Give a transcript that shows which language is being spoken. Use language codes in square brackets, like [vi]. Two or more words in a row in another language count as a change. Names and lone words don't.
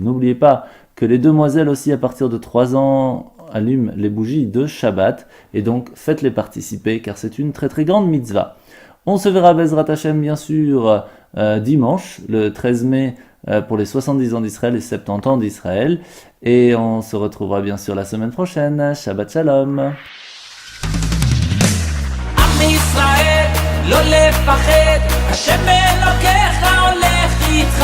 [fr] N'oubliez pas que les demoiselles aussi à partir de 3 ans allument les bougies de Shabbat, et donc faites-les participer car c'est une très très grande mitzvah. On se verra [he] בעזרת השם [fr] bien sûr dimanche, le 13 mai pour les 70 ans d'Israël et 70 ans d'Israël, et on se retrouvera bien sûr la semaine prochaine. [he] שבת שלום. עם ישראל לא לפחד, השם אלוקיך הולך איתך.